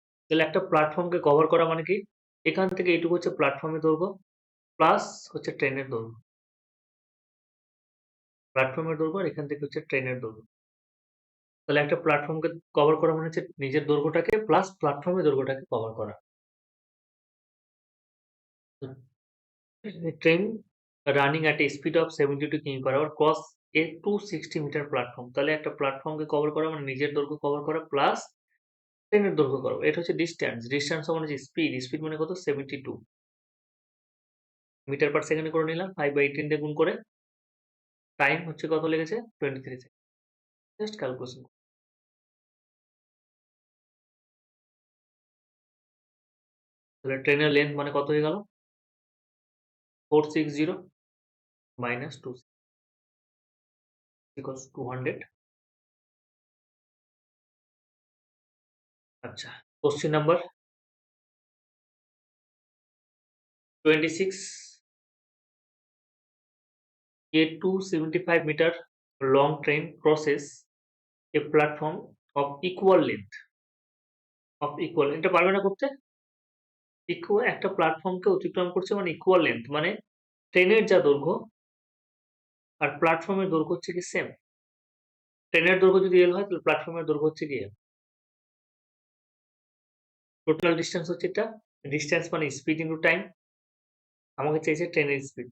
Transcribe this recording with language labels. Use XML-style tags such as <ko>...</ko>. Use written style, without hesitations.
<bn>তাহলে একটা প্ল্যাটফর্মকে কভার করা মানে কি? এখান থেকে এইটুকু হচ্ছে প্ল্যাটফর্মের দৈর্ঘ্য প্লাস হচ্ছে ট্রেনের দৈর্ঘ্য। প্ল্যাটফর্মের দৈর্ঘ্য আর এখান থেকে হচ্ছে ট্রেনের দৈর্ঘ্য। তাহলে একটা প্ল্যাটফর্মকে কভার করা মানে হচ্ছে নিজের দৈর্ঘ্যটাকে প্লাস প্ল্যাটফর্মের দৈর্ঘ্যটাকে কভার করা।</bn> <en>A train running at a speed of 72 কিমি/আওয়ার cross a 260 metre platform.</en> <bn>তাহলে একটা প্ল্যাটফর্মকে কভার করা মানে নিজের দৈর্ঘ্য কভার করা প্লাস ট্রেনের দৈর্ঘ্য করা। এটা হচ্ছে ডিসট্যান্স। ডিসট্যান্স সমান হচ্ছে স্পিড। স্পিড মানে কত? 72 মিটার পার সেকেন্ডে করে নিলাম 5/18 দিয়ে গুণ করে। টাইম হচ্ছে কত লেগেছে? 23 সেকেন্ড। Just calculation. তাহলে ট্রেনের লেন্থ মানে কত হয়ে গেল? 460 মাইনাস 2 ইকুয়ালস 200। আচ্ছা question number 26,</bn> <en>a 275 meter long train crosses a platform of equal length</en> <bn>এটা পারবে না করতে? একটা প্ল্যাটফর্মকে অতিক্রম করছে মানে ইকুয়াল লেন্থ মানে ট্রেনের যা দৈর্ঘ্য আর প্ল্যাটফর্মের দৈর্ঘ্য হচ্ছে কি সেম। ট্রেনের দৈর্ঘ্য যদি L হয় তাহলে প্ল্যাটফর্মের দৈর্ঘ্য হচ্ছে কি L। টোটাল ডিসট্যান্স হচ্ছে এটা। ডিসট্যান্স মানে স্পিড ইনটু টাইম। আমাকে চাইছে ট্রেনের স্পিড।</bn>